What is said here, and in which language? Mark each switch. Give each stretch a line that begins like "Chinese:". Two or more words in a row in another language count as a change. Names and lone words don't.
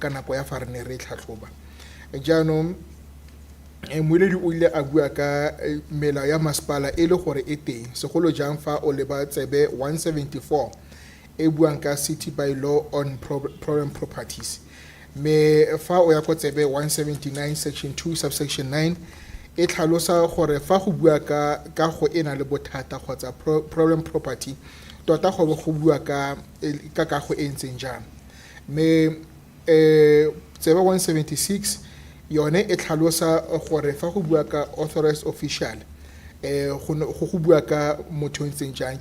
Tswana: ka nako ya fa re ne re tlhatlhoba jaanong moeledi o ile a bua ka melao ya masepala e le gore e teng segolo jang fa o leba tsebe 174 e buang ka
English: city by law on problem properties
Tswana: me fa o ya go tsebe 179
English: section 2 subsection 9
Tswana: e tlhalosa gore fa go bua ka go ena le bothata kgotsa
English: problem property
Tswana: tota go bua ka go e ntseng jang me tsebe 176 yone e tlhalosa gore fa go bua ka
English: authorized official
Tswana: go bua ka motho ntseng jang